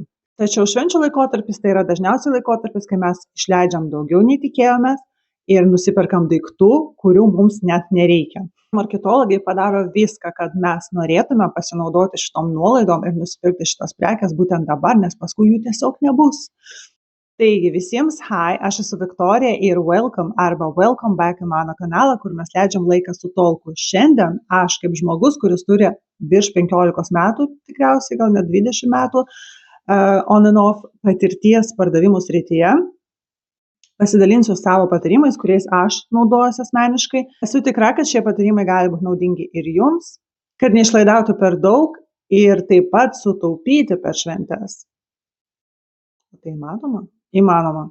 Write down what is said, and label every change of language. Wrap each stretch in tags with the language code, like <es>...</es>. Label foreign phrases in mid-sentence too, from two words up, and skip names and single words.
<lt>Tačiau švenčių laikotarpis tai yra dažniausiai laikotarpis, kai mes išleidžiam daugiau nei tikėjomės ir nusiperkam daiktų, kurių mums net nereikia. Marketologai padaro viską, kad mes norėtume pasinaudoti šitom nuolaidom ir nusipirkti šitas prekes būtent dabar, nes paskui jų tiesiog nebus. Taigi visiems hi, aš esu Viktorija ir</lt> <en>welcome back</en> <lt>į mano kanalą, kur mes leidžiam laiką su Talku. Šiandien aš kaip žmogus, kuris turi virš 15 metų, tikriausiai gal net 20 metų,</lt> <en>on and off</en> <lt>patirties pardavimų srityje, pasidalinsiu savo patarimais, kuriais aš naudojuosi asmeniškai. Esu tikra, kad šie patarimai gali būti naudingi ir jums, kad neišlaidautų per daug ir taip pat sutaupyti per šventes. Tai įmanoma? Įmanoma.</lt>